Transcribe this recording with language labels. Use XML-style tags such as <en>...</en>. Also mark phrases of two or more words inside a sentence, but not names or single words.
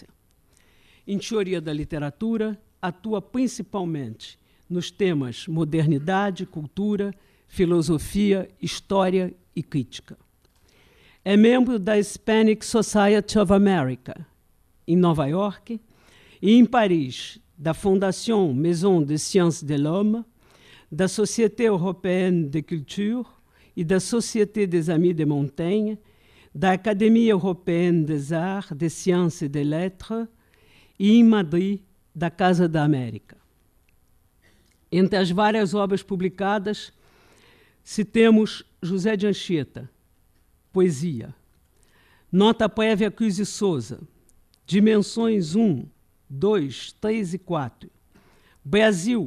<pt>Em teoria da literatura, atua principalmente nos temas modernidade, cultura, filosofia, história e crítica. É membro da Hispanic Society of America, em Nova York, e em Paris, da Fondation Maison des Sciences de l'Homme, da Société Européenne de Culture e da Société des Amis de Montaigne, da Académie Européenne des Arts, des Sciences et des Lettres, e em Madrid, da Casa da América. Entre as várias obras publicadas, citemos José de Anchieta, Poesia, Nota Prévia Cruz e Souza, Dimensões 1, 2, 3 e 4, Brasil,</pt>